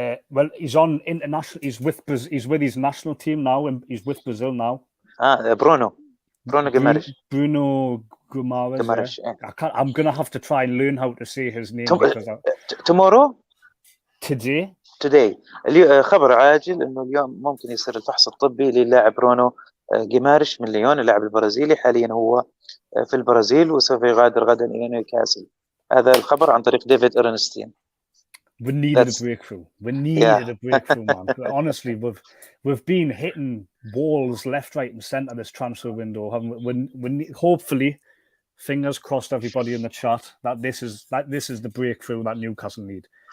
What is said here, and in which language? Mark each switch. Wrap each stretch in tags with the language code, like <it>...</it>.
<en>Well, he's on international. He's with his national team now, and he's with Brazil now. Bruno Guimaraes. Bruno Guimaraes. Yeah. I'm gonna have to try and learn how to say his name because tomorrow. Today.</en> <ar>خبر عاجل انه اليوم ممكن يصير الفحص الطبي للاعب برونو جيمارش من ليون، اللاعب البرازيلي، حاليا هو في البرازيل وسوف يغادر غدا الى نيوكاسل. هذا الخبر عن طريق ديفيد أورنستين.</ar> <en>We needed a breakthrough. A breakthrough, man. Honestly, we've been hitting balls left, right, and centre this transfer window. We hopefully, fingers crossed, everybody in the chat, that this is the breakthrough that Newcastle need.</en>